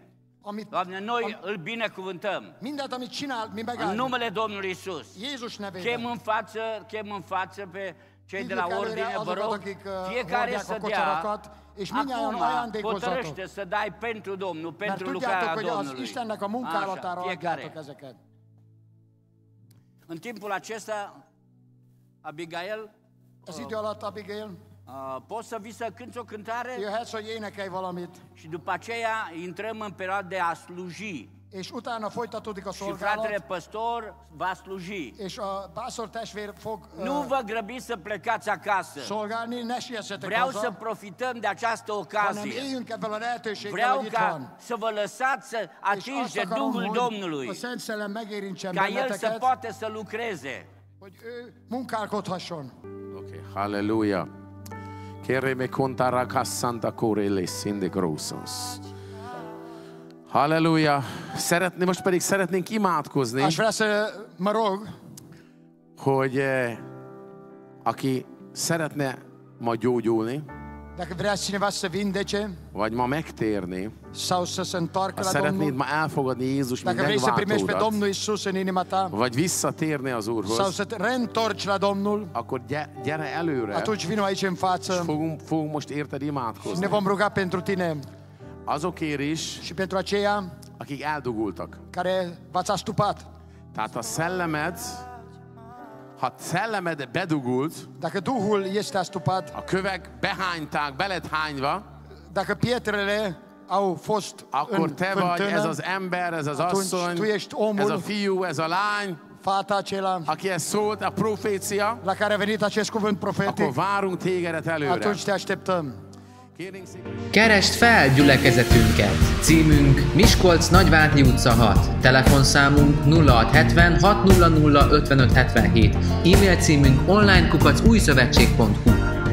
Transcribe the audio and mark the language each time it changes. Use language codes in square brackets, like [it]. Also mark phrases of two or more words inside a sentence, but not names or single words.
[hu] Amit, [ro] Doamne, noi îl binecuvântăm. [hu] mindent, amit csinál, mi [ro] În [hu] megálljuk. [ro] numele Domnului Isus. [hu] Jézus nevében. [ro] Chem în față pe cei de [hu] Hívjuk [ro] la [hu] előre [ro] ordine, vă [hu] azokat, [ro] rog, [hu] akik [ro] fiecare [hu] hordják [ro] să [hu] a [ro] dea, [hu] kocsarakat, és mindnyájan [ro] acum [hu] ajándékozzatok. [ro] hotărăște să dai pentru Domnul, [hu] Mert [ro] pentru [hu] tudjátok, [ro] lucrarea [hu] hogy az [ro] Domnului. [hu] Istennek a munkálatára [ro] Așa, [hu] adjátok [ro] fiecare. [hu] ezeket. [ro] În timpul acesta, Abigail, [hu] Az idő alatt, Abigail, [ro] poți să vii să cânti o cântare [hu] jöhetsz, hogy énekelj valamit, [ro] și după aceea intrăm în perioada de a sluji. [hu] és utána folytatódik a [ro] Și fratele [hu] szolgálat, [ro] păstor va sluji. [hu] és a pásztor testvér fog [ro] Nu vă grăbiți să plecați acasă. [hu] szolgálni, ne siessetek [ro] Vreau să [hu] haza, [ro] profităm de această [hu] hanem [ro] ocazie. [hu] éljünk ebből a lehetőséggel, [ro] Vreau [hu] hogy itt [ro] ca [hu] van. [ro] să vă lăsați să [hu] És [ro] atingi [hu] azt [ro] de [hu] akarom, [ro] Duhul [hu] hogy [ro] Domnului, [hu] a Szent Szellem megérintsen [ro] ca El să [hu] benneteket, [ro] poată să lucreze. [hu] hogy ő munkálkodhasson. Okej, halleluja. Kereme kontara kassanta korele szinde grosos. Halleluja. Most pedig szeretnénk imádkozni, [ro] Aș vrea să mă rog, [hu] hogy aki szeretne ma gyógyulni, [ro] dacă vrea cineva să vindece [hu] vagy ma megtérni, [ro] sau să se întoarcă [hu] ha [ro] la [hu] szeretnéd [ro] Domnul, [hu] ma elfogadni Jézus, mint [ro] dacă vrei să primești pe [hu] megváltódat, [ro] Domnul Isus în inima ta, [hu] vagy visszatérni az [ro] sau [hu] Úrhoz, [ro] să te reîntorci la Domnul, [hu] akkor gyere előre, [ro] atunci vino aici în [hu] és [ro] față [hu] fogunk most érted [ro] și ne [hu] imádkozni. [ro] vom ruga pentru tine [hu] Azokért is, [ro] și pentru aceia [hu] akik eldugultak. [ro] care v-ați astupat. [hu] Tehát ha szellemed bedugult, [ro] Dacă Duhul este astupat, [hu] a kövek behányták, beled hányva, [ro] dacă pietrele au fost [hu] akkor [ro] în [hu] te vagy ez [ro] fântână, [hu] az ember, ez az [ro] atunci tu [hu] asszony, [ro] ești omul, [hu] ez a fiú, ez a lány, [ro] fata acela [hu] akihez szólt a profécia, [ro] la care a venit acest cuvânt [hu] akkor [ro] profetic, [hu] várunk tégedet előre. [ro] atunci te așteptăm. [hu] Kérnénk szépen. Keresd fel gyülekezetünket! Címünk Miskolc Nagyvárdi utca 6, telefonszámunk 0670 600 5577, e-mail címünk online@újszövetség.hu.